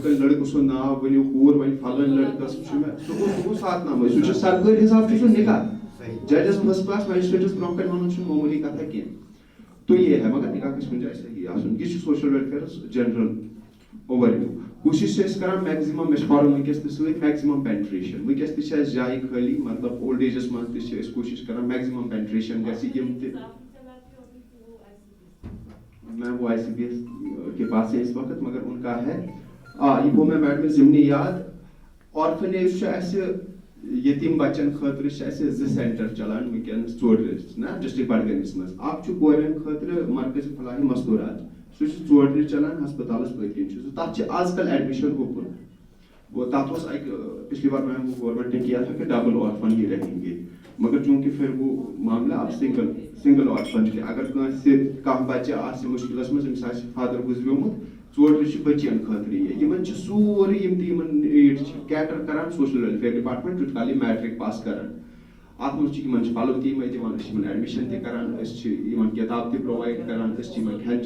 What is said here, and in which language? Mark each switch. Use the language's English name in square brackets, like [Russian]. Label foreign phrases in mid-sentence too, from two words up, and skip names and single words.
[Kashmiri] کنہِ لڑکہٕ سُنٛد ناو ؤنِو کوٗر وۄنۍ فلٲنۍ لڑکس چھُ مےٚ سُہ گوٚو سات نامٕے سُہ چھُ سرکٲرۍ حساب چھُ سُہ نکاح ججس [English] first class magistrates [Kashmiri] برونٛہہ کنہِ ونُن چھُنہٕ معموٗلی کتھا کینٛہہ [Urdu] تو یہ ہے مگر [Kashmiri] نکاح گژھِ کُنہِ جایہِ صحیح آسُن یہِ چھُ [English] social welfare's general overview [Kashmiri] کوٗشش چھِ أسۍ کران میکزِمم مےٚ چھُ پرُن ونکیٚس تہِ سۭتۍ [English] maximum penetration [Kashmiri] ونکیٚس تہِ چھِ اسہِ جایہِ خٲلی مطلب [English] old age [Kashmiri] منٛز تہِ چھِ أسۍ کوٗشش کران [English] maximum penetration [Kashmiri] گژھِ یِم تہِ [Urdu] میم وہ ICPS کے پاس ہے اس وقت مگر ان کا ہے یہ وہ میں میڈم [Kashmiri] ضمنی یاد آرفنیج چھُ اسہِ یتیٖم بچن خٲطرٕ چھِ اسہِ 2 سینٹر چلان ونکیٚنس ژورِ نا ڈسٹرکٹ بڈگٲمِس منٛز اکھ چھُ کورٮ۪ن خٲطرٕ مرکزِ فلاحی مستوٗرات سُہ چھُ 4 چلان ہسپتالس پٔتۍ کِنۍ چھُ سُہ تتھ چھِ آز کل [English] admission open [Kashmiri] تتھ اوس اکہِ [Urdu] پچھلی بار میم گورمنٹ نے کیا تھا کہ ڈبل آرفن ہی رہیں گے مگر چونکہ پھر وہ معاملہ اب [English] single orphan [Kashmiri] تہِ اگر کٲنٛسہِ کانٛہہ بچہِ آسہِ مُشکلس منٛز أمِس آسہِ فادر گُزریومُت 4 چھِ بچین خٲطرٕ یہِ یِمن چھِ سورُے یِم تہِ یِمن نیڈ چھِ کیٹر کران [English] social welfare department [Kashmiri] یوٗت کال یِم [English] matric pass [Kashmiri] کران اتھ منٛز چھِ یِمن چھِ پلو تہِ یِمے دِوان أسۍ چھِ یِمن ایڈمِشن تہِ کران أسۍ چھِ یِمن کِتاب تہِ پرووایڈ کران أسۍ چھِ یِمن کھٮ۪ن